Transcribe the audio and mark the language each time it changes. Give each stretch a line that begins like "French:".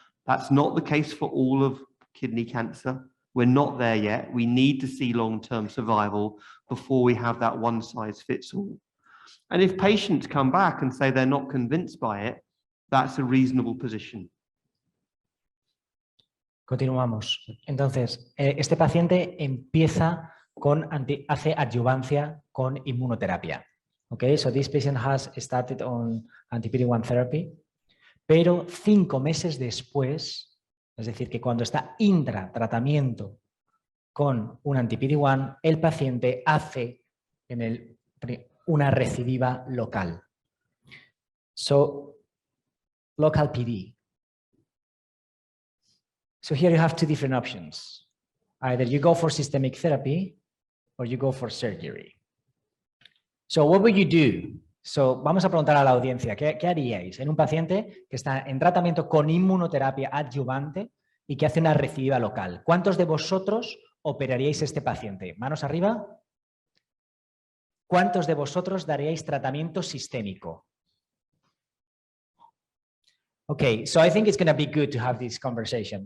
English: That's not the case for all of kidney cancer. We're not there yet. We need to see long-term survival before we have that one-size-fits-all. And if patients come back and say they're not convinced by it, that's a reasonable position.
Spanish: Continuamos. Entonces, este paciente empieza hace adyuvancia con inmunoterapia.
English: Okay, so this patient has started on anti-PD-1 therapy,
Spanish: pero 5 meses después, es decir, que cuando está intratratamiento con un anti-PD-1, el paciente hace una recidiva local.
English: So, local PD. So here you have 2 different options. Either you go for systemic therapy or you go for surgery. So what would you do? So
Spanish: vamos a preguntar a la audiencia, ¿qué haríais en un paciente que está en tratamiento con inmunoterapia adyuvante y que hace una recidiva local? ¿Cuántos de vosotros operaríais este paciente? ¿Manos arriba? ¿Cuántos de vosotros daríais tratamiento sistémico?
English: Okay, so I think it's going to be good to have this conversation.